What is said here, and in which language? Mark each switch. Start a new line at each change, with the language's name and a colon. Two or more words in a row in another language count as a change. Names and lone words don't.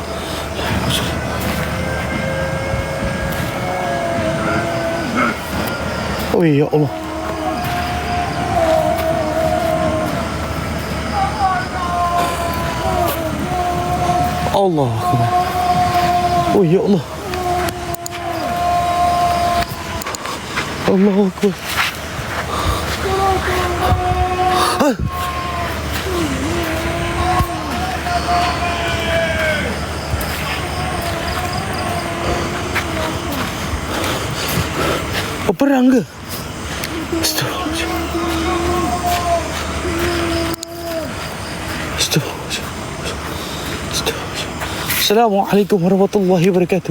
Arabic: لا إله إلا الله. أوه يا الله. الله أكبر. أوه يا الله. الله أكبر.
Malay: Ah. Oh, perang ke?
Arabic: أستغفر الله العظيم. أستغفر الله العظيم. أستغفر الله العظيم. السلام عليكم ورحمة الله وبركاته.